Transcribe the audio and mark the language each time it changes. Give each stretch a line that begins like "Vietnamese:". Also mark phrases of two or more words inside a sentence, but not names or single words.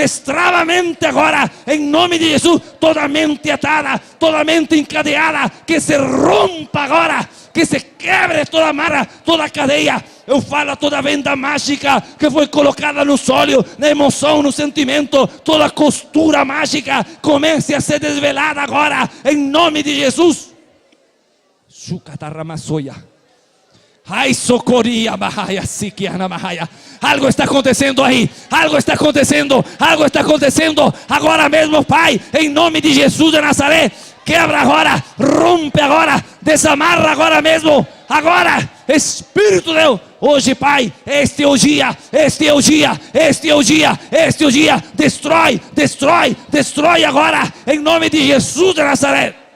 Portuguese: em nome de Jesus, toda mente atada, toda mente encadeada, que se rompa agora, que se quebre toda amarra, toda cadeia. Eu falo a toda venda mágica que foi colocada no olhos, na emoção, no sentimento, toda costura mágica comece a ser desvelada agora, em nome de Jesus. Ai, socoria, bahaya, siquiana, bahaya. Algo está acontecendo aí, algo está acontecendo, agora mesmo, Pai, em nome de Jesus de Nazaré. Quebra agora, rompe agora, desamarra agora mesmo, agora, Espírito de Deus. Hoje, Pai, este é o dia, destrói agora, em nome de Jesus de Nazaré.